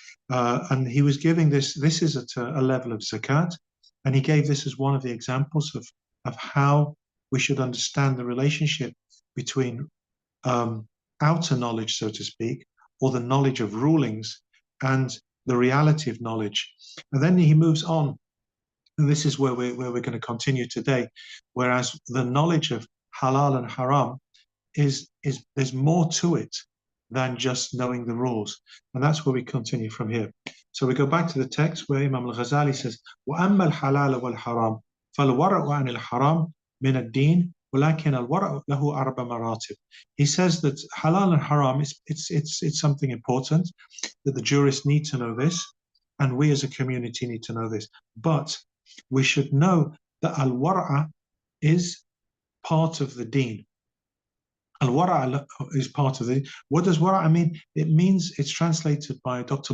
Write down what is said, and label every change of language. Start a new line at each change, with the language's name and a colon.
English: And he was giving this is at a level of zakat, and he gave this as one of the examples of how we should understand the relationship between outer knowledge, so to speak, or the knowledge of rulings, and the reality of knowledge. And then he moves on, and this is where we're going to continue today, whereas the knowledge of halal and haram there's more to it than just knowing the rules. And that's where we continue from here. So we go back to the text where Imam al-Ghazali says,
Arabic: وَأَمَّا الْحَلَالَ وَالْحَرَامُ فَالْوَرَعُ عَنِ الْحَرَامِ مِنَ الدِّينِ وَلَكِنَ الْوَرَعُ لَهُ أَرْبَ مَرَاتِبٍ.
English: He says that halal and haram it's something important, that the jurists need to know this, and we as a community need to know this. But we should know that al-wara' is part of the deen. Al-wara' is part of it. What does wara' mean? It means, it's translated by Dr.